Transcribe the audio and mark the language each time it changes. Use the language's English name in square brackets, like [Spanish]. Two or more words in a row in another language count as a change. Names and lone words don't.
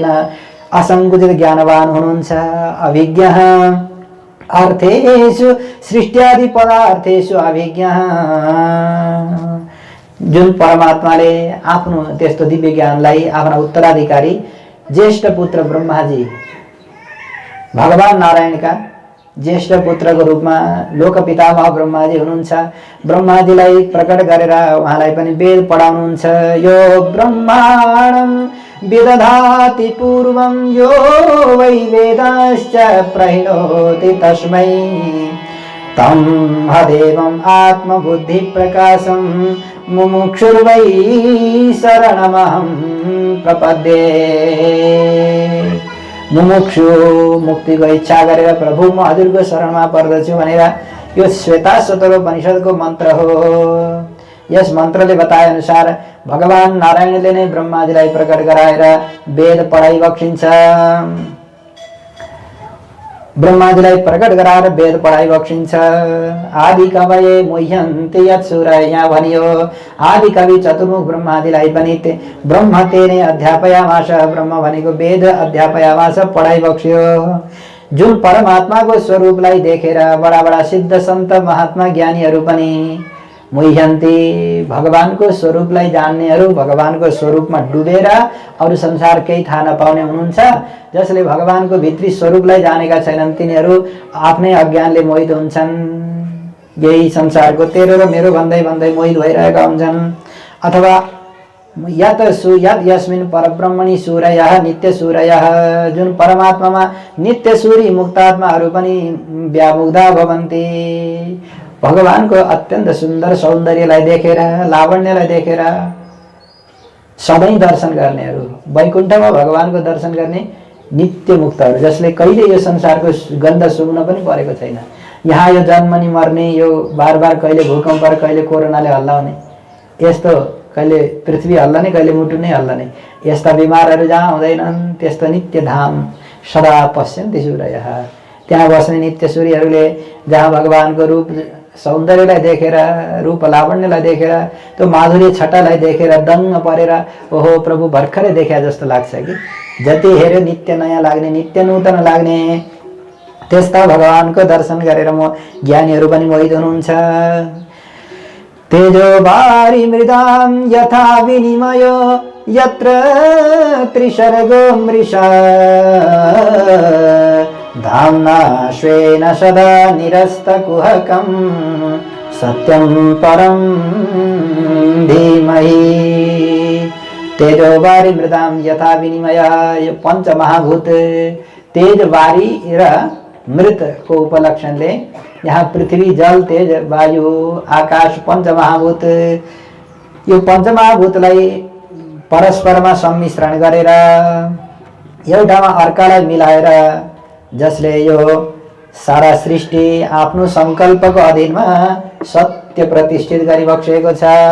[Nepali] असङ्कुचित ज्ञानवान हुनुहुन्छ। [Sanskrit] अभिज्ञ अर्थेषु सृष्ट्यादि पदार्थेषु अभिज्ञ, [Nepali] जुन परमात्माले आफ्नो त्यस्तो दिव्य ज्ञानलाई आफ्ना उत्तराधिकारी ज्येष्ठ पुत्र ब्रह्माजी भगवान नारायणका ज्येष्ठ पुत्रको रूपमा लोकपितामह ब्रह्माजी हुनुहुन्छ। ब्रह्माजीलाई प्रकट गरेर उहाँलाई पनि वेद पढाउनुहुन्छ। [Sanskrit] यो ब्रह्माणं विदधाति पूर्वं यो वै वेदाश्च प्रहिणोति तस्मै तं हदेवम् आत्मबुद्धिप्रकाशं मुमुक्षुर्वै शरणमहं प्रपद्ये। [Nepali] मुमुक्षु मुक्तिको इच्छा गरेर प्रभु म हजुरको शरणमा पर्दछु भनेर यो श्वेताश्वतरोपनिषदको मन्त्र हो। यस मन्त्रले बताए अनुसार भगवान नारायणले नै ब्रह्माजीलाई प्रकट गराएर वेद पढाइ बक्सिन्छ। ब्रह्माजीलाई प्रकट गराएर वेद पढाइ बक्सिन्छ। [Sanskrit] आदि कवये मुह्यन्ते यत्सुरः, [Nepali] यहाँ भनियो आदि कवि चतुर्मुख ब्रह्माजीलाई पनि [Sanskrit] ब्रह्म तेने अध्यापयामास, [Nepali] ब्रह्म भनेको वेद अध्यापयामास पढाइ बक्स्यो। जुन परमात्माको स्वरूपलाई देखेर बडा बडा सिद्ध सन्त महात्मा ज्ञानीहरू पनि मुह्यन्ते, भगवानको स्वरूपलाई जान्नेहरू, भगवानको स्वरूपमा डुबेर अरू संसार केही थाहा नपाउने हुनुहुन्छ। जसले भगवानको भित्री स्वरूपलाई जानेका छैनन् तिनीहरू आफ्नै अज्ञानले मोहित हुन्छन्। यही संसारको तेरो र मेरो भन्दै भन्दै मोहित भइरहेका हुन्छन्। [Sanskrit] अथवा यत यस्मिन् परब्रह्मणि सूरयः नित्य सूरयः, [Nepali] जुन परमात्मामा नित्य सूरी मुक्तात्माहरू पनि [Sanskrit] व्यामुग्धा भवन्ति। [Nepali] भगवानको अत्यन्त सुन्दर सौन्दर्यलाई देखेर लावण्यलाई देखेर सधैँ दर्शन गर्नेहरू, वैकुण्ठमा भगवानको दर्शन गर्ने नित्य मुक्तहरू, जसले कहिले यो संसारको गन्ध सुँघ्न पनि परेको छैन। यहाँ यो जन्मनी मर्ने, यो बार बार कहिले भूकम्प र कहिले कोरोनाले हल्लाउने, यस्तो कहिले पृथ्वी हल्लाने कहिले मुटु नै हल्लाने यस्ता बिमारहरू जहाँ हुँदैनन् त्यस्तो नित्य धाम [Sanskrit] सदा पश्यन्ति सूरयः, [Nepali] त्यहाँ बस्ने नित्य सूर्यहरूले जहाँ भगवानको रूप सौन्दर्यलाई देखेर, रूप लावण्यलाई देखेर, त्यो माधुर्य छटालाई देखेर दङ्ग परेर ओहो प्रभु भर्खरै देखा जस्तो लाग्छ कि जति हेऱ्यो नित्य नयाँ लाग्ने, नित्य नूतन लाग्ने। त्यस्ता भगवानको दर्शन गरेर म ज्ञानीहरू पनि मोहित हुनुहुन्छ। [Sanskrit] तेजो बारी मृदां यथा विनिमयो यत्र त्रिसर्गो मृषा धाम्ना स्वेन सदा निरस्तकुहकं सत्यं परं धीमहि। तेजो वारी मृदाम यथा विनिमय। [Nepali] यो पञ्चमहाभूत तेज वारी र मृतको उपलक्षणले यहाँ पृथ्वी जल तेज वायु आकाश पञ्चमहाभूत, यो पञ्चमहाभूतलाई परस्परमा सम्मिश्रण गरेर एउटामा अर्कालाई मिलाएर जसले यो सारा सृष्टि आफ्नो संकल्पको अधीनमा सत्य प्रतिष्ठित गरिबक्सेको छ।